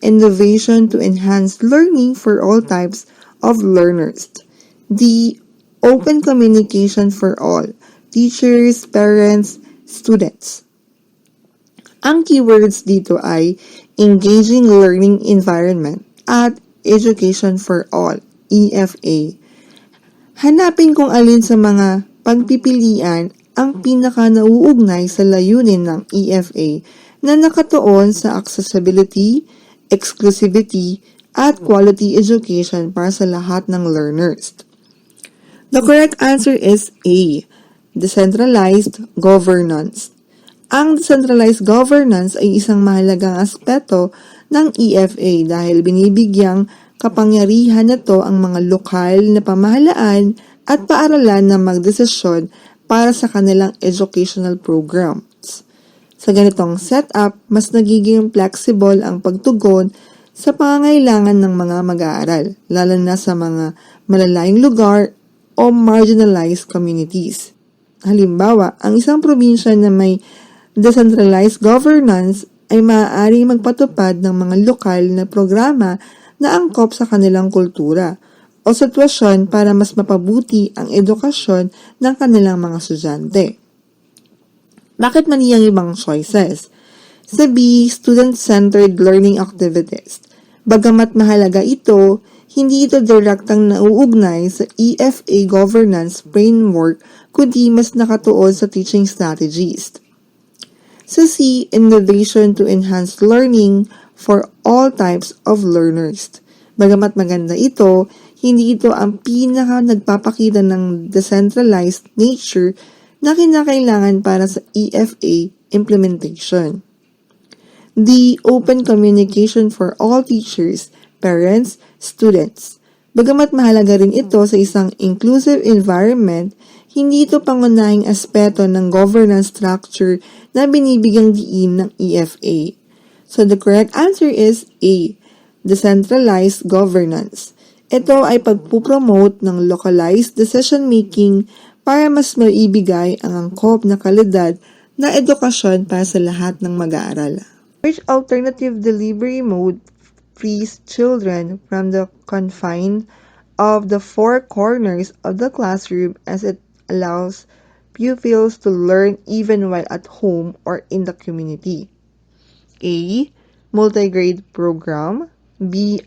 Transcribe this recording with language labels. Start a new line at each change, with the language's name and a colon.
English: Innovation to enhance learning for all types of learners. D. Open communication for all, teachers, parents, students.
Filipino: Ang
English: keywords
Filipino: dito ay
English: engaging learning environment at education for all, EFA.
Filipino: Hanapin kung alin sa mga pagpipilian ang pinaka-nauugnay sa layunin ng EFA na nakatuon sa
English: accessibility, exclusivity,
Filipino: at
English: quality education
Filipino: para sa lahat ng
English: learners. The correct answer is A, decentralized governance.
Filipino: Ang
English: decentralized governance
Filipino: ay isang mahalagang aspeto ng EFA dahil binibigyang kapangyarihan nito ang mga lokal na pamahalaan at paaralan na magdesisyon para sa kanilang
English: educational programs.
Filipino: Sa ganitong
English: setup,
Filipino: mas nagiging
English: flexible
Filipino: ang pagtugon sa pangangailangan ng mga mag-aaral, lalo na sa mga malalayong lugar o
English: marginalized communities.
Filipino: Halimbawa, ang isang probinsya na may
English: decentralized governance
Filipino: ay maaaring magpatupad ng mga lokal na programa na angkop sa kanilang kultura o sitwasyon para mas mapabuti ang edukasyon ng kanilang mga estudyante. Bakit mali ang ibang choices? Sa
English: B, student-centered learning activities.
Filipino: Bagamat mahalaga ito, hindi ito direktang nauugnay sa EFA
English: governance framework
Filipino: kundi mas nakatuon sa
English: teaching strategies. Sa C, innovation to enhance learning for all types of learners.
Filipino: Bagamat maganda ito, hindi ito ang pinaka nagpapakita ng
English: decentralized nature
Filipino: na kinakailangan para sa EFA
English: implementation. D, open communication for all teachers, parents, students.
Filipino: Bagamat mahalaga rin ito sa isang
English: inclusive environment,
Filipino: hindi ito pangunahing aspeto ng
English: governance structure
Filipino: na binibigyang diin ng EFA.
English: So the correct answer is A, decentralized governance.
Filipino: Ito ay pagpupromote ng
English: localized decision-making
Filipino: para mas maibigay ang angkop na kalidad na edukasyon para sa lahat ng mag-aaral.
English: Which alternative delivery mode frees children from the confine of the four corners of the classroom as it allows pupils to learn even while at home or in the community. A. Multi-grade program. B.